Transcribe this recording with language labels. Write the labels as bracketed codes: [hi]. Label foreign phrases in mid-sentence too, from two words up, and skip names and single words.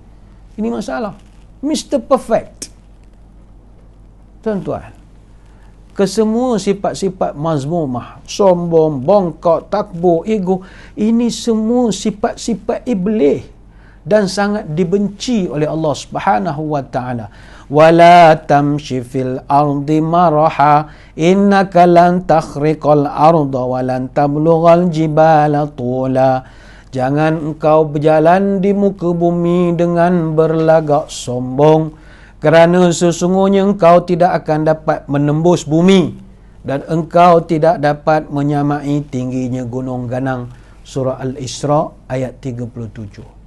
[ms] Ini masalah. Mr. Perfect. Tuan-tuan, kesemua sifat-sifat mazmumah, sombong, bongkak, takbur, ego, ini semua sifat-sifat iblis dan sangat dibenci oleh [ar] الله سبحانه وتعالى. ولا تمش في الأرض مرحا إنك لن تخرق الأرض ولن تبلغ الجبال طولا. [ms] Jangan engkau berjalan di muka bumi dengan berlagak sombong, kerana sesungguhnya engkau tidak akan dapat menembus bumi dan engkau tidak dapat menyamai tingginya gunung ganang. Surah Al-Isra ayat 37.